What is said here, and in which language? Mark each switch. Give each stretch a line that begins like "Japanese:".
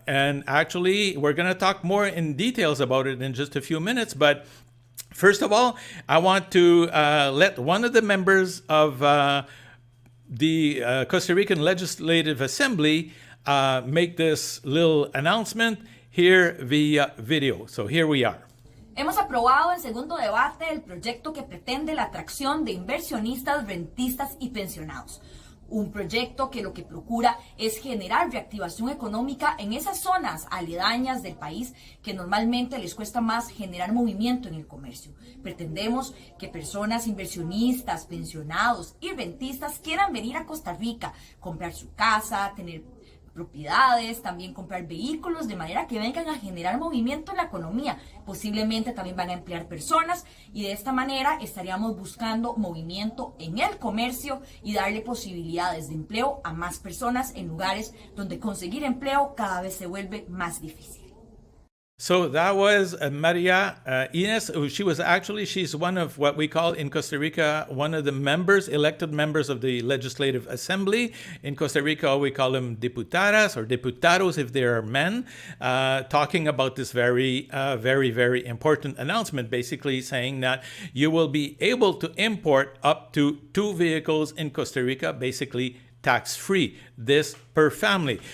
English: And actually, we're going to talk more in details about it in just a few minutes. But first of all, I want to let one of the members of the Costa Rican Legislative Assembly make this little announcement here via video. So here we are.
Spanish: Hemos aprobado en segundo debate el proyecto que pretende la atracción de inversionistas, rentistas y pensionados. Un proyecto que lo que procura es generar reactivación económica en esas zonas aledañas del país que normalmente les cuesta más generar movimiento en el comercio. Pretendemos que personas inversionistas, pensionados y rentistas quieran venir a Costa Rica, comprar su casa, tener propiedades, también comprar vehículos, de manera que vengan a generar movimiento en la economía. Posiblemente también van a emplear personas y de esta manera estaríamos buscando movimiento en el comercio y darle posibilidades de empleo a más personas en lugares donde conseguir empleo cada vez se vuelve más difícil.
English: So that was Maria Ines. She's one of what we call in Costa Rica, one of the elected members of the Legislative Assembly. In Costa Rica, we call them
Spanish: diputadas or diputados
English: if they are men, talking about this very important announcement, basically saying that you will be able to import up to 2 vehicles in Costa Rica, basically tax-free, this per family.